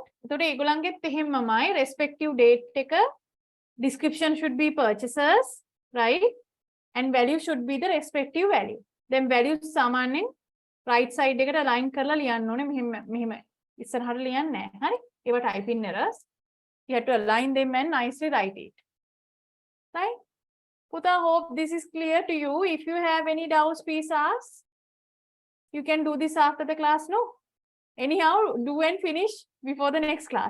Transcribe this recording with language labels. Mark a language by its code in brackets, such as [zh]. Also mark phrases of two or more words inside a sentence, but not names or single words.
[si] එතකොට ඒගොල්ලන්ගෙත් එහෙමමයි [en] respective date එක description should be purchasers, right? And value should be the respective value. Then values [si] සාමාන්‍යයෙන් [en] right side [si] එකට align කරලා ලියන්න ඕනේ. මෙහෙම ඉස්සරහට ලියන්නේ නැහැ. හරි? ඒවා [en] typing errors. You have to align them and nicely write it. Right? Puta, hope this is clear to you. If you have any doubts, please ask. You can do this after the class, no? Anyhow, do and finish before the next class.